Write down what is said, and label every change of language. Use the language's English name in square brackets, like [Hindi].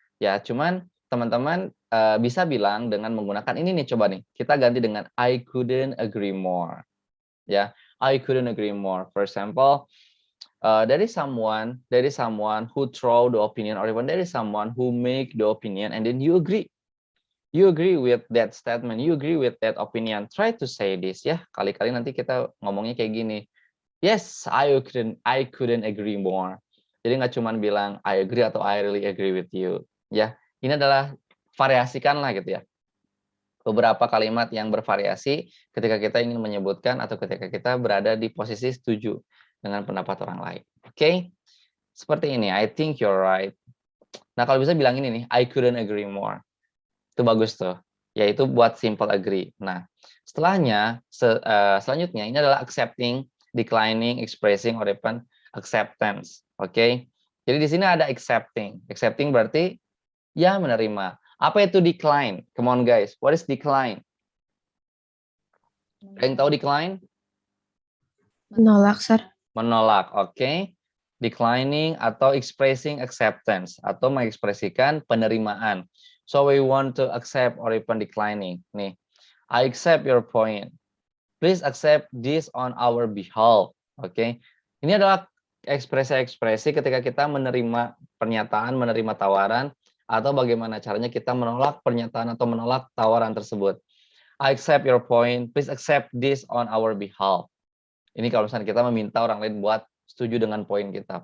[Indonesian] Ya, cuman teman-teman bisa bilang dengan menggunakan ini nih, coba nih. Kita ganti dengan [English] I couldn't agree more. Ya, I couldn't agree more. For example, there is someone who throw the opinion, or even there is someone who make the opinion and then you agree. You agree with that statement, you agree with that opinion. Try to say this ya. [Indonesian] Kali-kali nanti kita ngomongnya kayak gini. [English] Yes, I couldn't agree more. [Indonesian] Jadi nggak cuma bilang [English] I agree [Indonesian] atau [English] I really agree with you. [Indonesian] Ya, ini adalah variasikan lah gitu ya. Beberapa kalimat yang bervariasi ketika kita ingin menyebutkan atau ketika kita berada di posisi setuju dengan pendapat orang lain. Oke? Seperti ini, [English] I think you're right. [Indonesian] Nah, kalau bisa bilang ini nih, [English] I couldn't agree more. [Indonesian] Itu bagus tuh. Yaitu buat simple agree. Nah, selanjutnya ini adalah [English] accepting, declining, expressing, or even acceptance. [Indonesian] Oke? Jadi di sini ada accepting. Accepting berarti ya menerima. Apa itu decline? [English] Come on guys, what is decline? [Indonesian] Ada yang tahu decline? Menolak, Sir. Menolak, oke. Declining atau expressing acceptance atau mengekspresikan penerimaan. [English] So we want to accept or even declining. Nih, I accept your point. Please accept this on our behalf. [Indonesian] Oke. Ini adalah ekspresi-ekspresi ketika kita menerima pernyataan, menerima tawaran, atau bagaimana caranya kita menolak pernyataan atau menolak tawaran tersebut. [English] I accept your point. Please accept this on our behalf. [Indonesian] Ini kalau misalnya kita meminta orang lain buat setuju dengan poin kita.